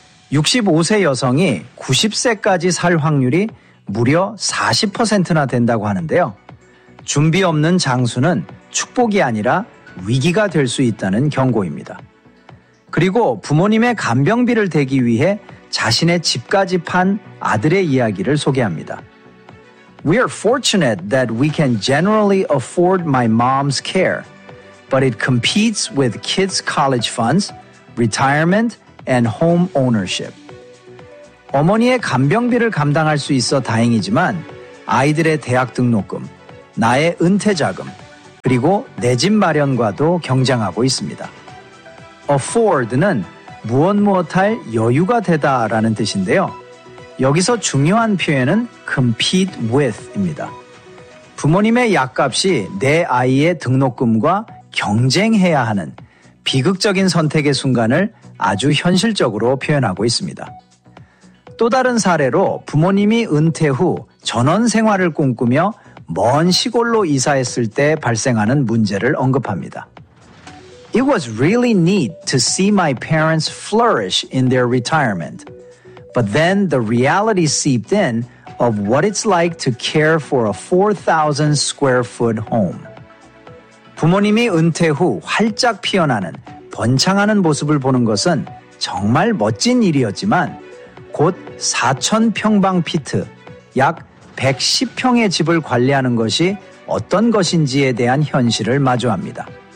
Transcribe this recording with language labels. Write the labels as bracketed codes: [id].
[ko] 65세 여성이 90세까지 살 확률이 무려 40%나 된다고 하는데요. 준비 없는 장수는 축복이 아니라 위기가 될 수 있다는 경고입니다. 그리고 부모님의 간병비를 대기 위해 자신의 집까지 판 아들의 이야기를 소개합니다. [en] We are fortunate that we can generally afford my mom's care, but it competes with kids' college funds, retirement, and home ownership. [ko] 어머니의 간병비를 감당할 수 있어 다행이지만 아이들의 대학 등록금, 나의 은퇴자금, 그리고 내 집 마련과도 경쟁하고 있습니다. Afford는 무엇무엇할 여유가 되다라는 뜻인데요. 여기서 중요한 표현은 compete with입니다. 부모님의 약값이 내 아이의 등록금과 경쟁해야 하는 비극적인 선택의 순간을 아주 현실적으로 표현하고 있습니다. 또 다른 사례로 부모님이 은퇴 후 전원 생활을 꿈꾸며 먼 시골로 이사했을 때 발생하는 문제를 언급합니다. [en] It was really neat to see my parents flourish in their retirement. But then the reality seeped in of what it's like to care for a 4,000 square foot home. [ko] 부모님이 은퇴 후 활짝 피어나는, 번창하는 모습을 보는 것은 정말 멋진 일이었지만 곧 4,000 평방 피트, 약 110평의 집을 관리하는 것이 어떤 것인지에 대한 현실을 마주합니다.